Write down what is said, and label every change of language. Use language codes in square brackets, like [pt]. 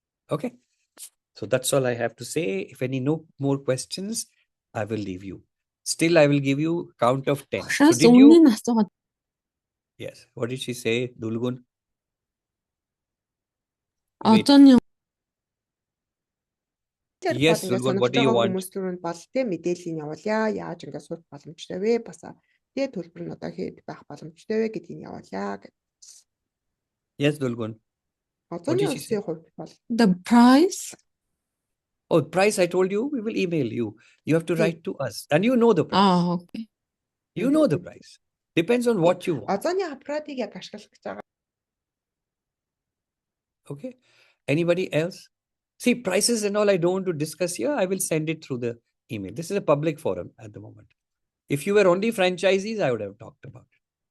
[en] Okay. So that's all I have to say. If no more questions, I will leave you. Still, I will give you count of 10. So did you... Yes. What did she say, Dulgun? Wait. Yes, Dulgun, what do you want? [mn] Хүмүүс түрүүнд бол мэдээллийг явуулъя. Яаж ингээд сурах боломжтой вэ? Бас төлбөр нь одоо хэд байх боломжтой вэ гэдгийг явуулъя. [en] Yes, Dulgun. [mn] Озоны улсын хувьд бол [en] The price? Oh, price, I told you, we will email you. You have to write to us. And you know the price. Oh, okay. You know the price. Depends on what you want. [mn] Озоны аппаратыг яг ашиглах гэж байгаа. [en] Okay. Anybody else? See, prices and all I don't want to discuss here. I will send it through the email. This is a public forum at the moment. If you were only franchisees, I would have talked about it.